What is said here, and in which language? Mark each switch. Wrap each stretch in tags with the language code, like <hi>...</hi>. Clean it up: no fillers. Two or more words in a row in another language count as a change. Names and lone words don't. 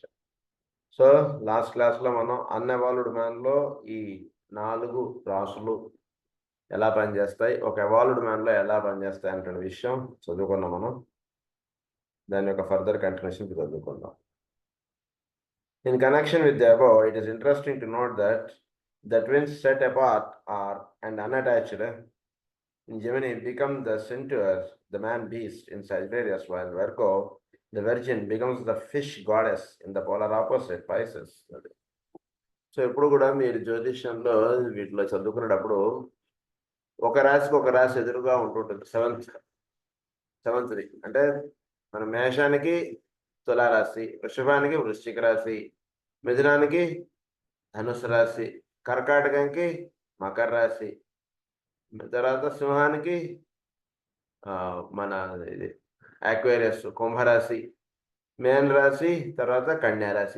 <te>సో లాస్ట్ క్లాస్లో మనం అన్ఎవాల్వ్డ్ మ్యాన్లో ఈ 4 రాసులు ఎలా పనిచేస్తాయి, ఒక ఎవాల్వ్డ్ మ్యాన్లో ఎలా పనిచేస్తాయి అనే విషయం చదువుకున్నాం మనం. దాని యొక్క</te> <en>further continuation</en> <te>చదువుకుందాం.</te> <en>In connection with the above, it is interesting to note that the twins set apart are and unattached in Gemini become the centaur, the man beast in Sagittarius, while Virgo, the virgin, becomes the fish goddess in the polar opposite, Pisces.</en> <te>సో ఇప్పుడు కూడా మీరు జ్యోతిష్యంలో వీటిలో చదువుకునేటప్పుడు ఒక రాశికి ఒక రాశి ఎదురుగా ఉంటుంటుంది. సెవెంత్ది అంటే మన మేషానికి తులారాశి, వృషభానికి వృశ్చిక రాశి, మిథునానికి ధనుసు రాశి, కర్కాటకానికి మకర రాశి, తర్వాత సింహానికి మన ఇది ఆక్వేరియస్ కుంభరాశి, మేన రాశి, తర్వాత కన్యా రాశి.</te>